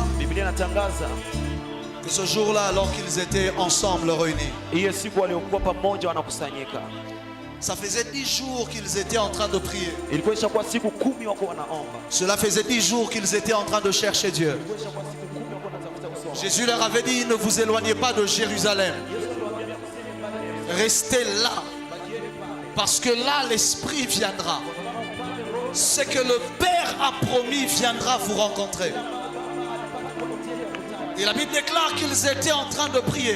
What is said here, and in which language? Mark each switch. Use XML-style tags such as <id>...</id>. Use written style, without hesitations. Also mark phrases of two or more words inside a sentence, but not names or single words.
<sw>Biblia inatangaza</sw> <fr>que ce jour-là, alors qu'ils étaient ensemble réunis,</fr> <sw>hiyo siku waliokuwa pamoja wanakusanyika,</sw> <fr>ça faisait 10 jours qu'ils étaient en train de prier.</fr> <sw>ilikuwa ishakuwa siku 10 wako wanaomba.</sw> <fr>Cela faisait 10 jours qu'ils étaient en train de chercher Dieu.</fr> <sw>Ilikuwa ishakuwa siku 10 wako wanatafuta uso wake.</sw> <fr>Jésus leur avait dit, ne vous éloignez pas de Jérusalem. Restez là. Parce que là, l'Esprit viendra. Ce que le Père a promis viendra vous rencontrer. Et la Bible déclare qu'ils étaient en train de prier.</fr>